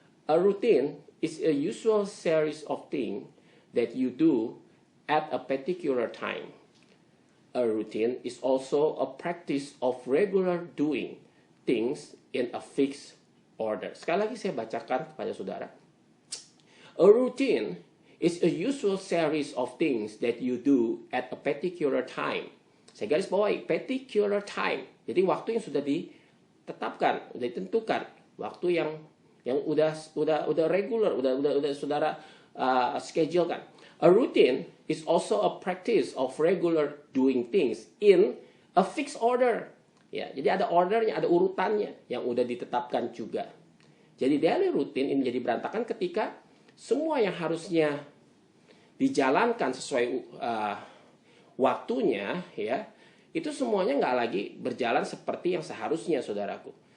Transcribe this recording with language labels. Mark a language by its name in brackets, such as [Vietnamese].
[English] A routine is a usual series of things that you do at a particular time. A routine is also a practice of regular doing things in a fixed order. [Indonesian] Sekali lagi saya bacakan kepada saudara. [English] A routine is a usual series of things that you do at a particular time. [Indonesian] Saya garis bawahi, [English] particular time. [Indonesian] Jadi waktu yang sudah ditetapkan, sudah ditentukan, waktu yang udah regular, udah saudara schedule kan. [English] A routine is also a practice of regular doing things in a fixed order. [Indonesian] Ya, jadi ada ordernya, ada urutannya yang udah ditetapkan juga. Jadi daily routine ini jadi berantakan ketika semua yang harusnya dijalankan sesuai waktunya, ya, itu semuanya nggak lagi berjalan seperti yang seharusnya, saudaraku.